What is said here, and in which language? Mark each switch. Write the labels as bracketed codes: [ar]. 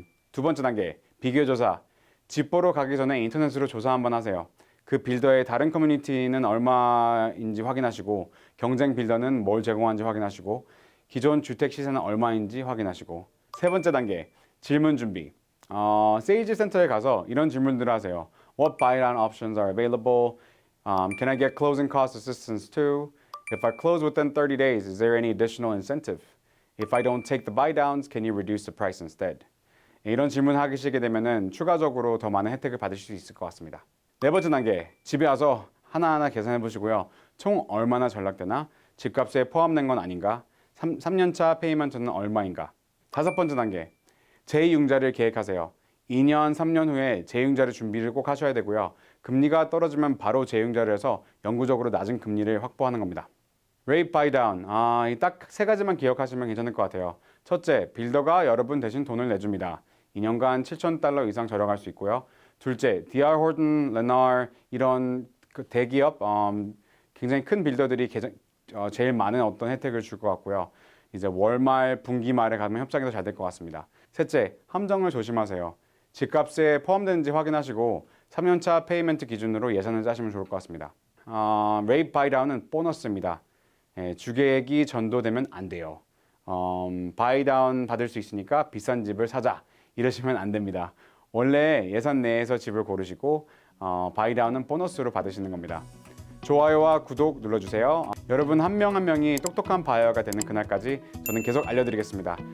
[ko] 두 번째 단계 비교조사. 집 보러 가기 전에 인터넷으로 조사 한번 하세요. 그 빌더의 다른 커뮤니티는 얼마인지 확인하시고 경쟁 빌더는 뭘 제공하는지 확인하시고 기존 주택 시세는 얼마인지 확인하시고 세 번째 단계 질문 준비. 세일즈 센터에 가서 이런 질문들을 하세요. [en] What buy-down options are available? Can I get closing cost assistance too? If I close within 30 days, is there any additional incentive? If I don't take the buy-downs, can you reduce the price instead? [ko] 이런 질문 하시게 되면은 추가적으로 더 많은 혜택을 받으실 수 있을 것 같습니다. 네 번째 단계, 집에 와서 하나하나 계산해 보시고요. 총 얼마나 전락되나? 집값에 포함된 건 아닌가? 3년차 페이먼트는 얼마인가? 다섯 번째 단계, 제2융자를 계획하세요. 2년, 3년 후에 제2융자를 준비를 꼭 하셔야 되고요. 금리가 떨어지면 바로 제2융자를 해서 영구적으로 낮은 금리를 확보하는 겁니다. [en] Rate buy down. [ko] 딱 세 가지만 기억하시면 괜찮을 것 같아요. 첫째, 빌더가 여러분 대신 돈을 내줍니다. 2년간 $7,000 이상 절약할 수 있고요. 둘째, D.R. Horton, Lennar 이런 그 대기업 굉장히 큰 빌더들이 제일 많은 어떤 혜택을 줄 것 같고요. 이제 월말, 분기말에 가면 협상이 더 잘 될 것 같습니다. 셋째, 함정을 조심하세요. 집값에 포함되는지 확인하시고 3년차 페이먼트 기준으로 예산을 짜시면 좋을 것 같습니다. Rate buy down은 보너스입니다. 주계획이 전도되면 안 돼요. buy down 받을 수 있으니까 비싼 집을 사자 이러시면 안 됩니다. 원래 예산 내에서 집을 고르시고 buy down은 보너스로 받으시는 겁니다. 좋아요와 구독 눌러주세요. 여러분 한 명 한 명이 똑똑한 바이어가 되는 그날까지 저는 계속 알려드리겠습니다.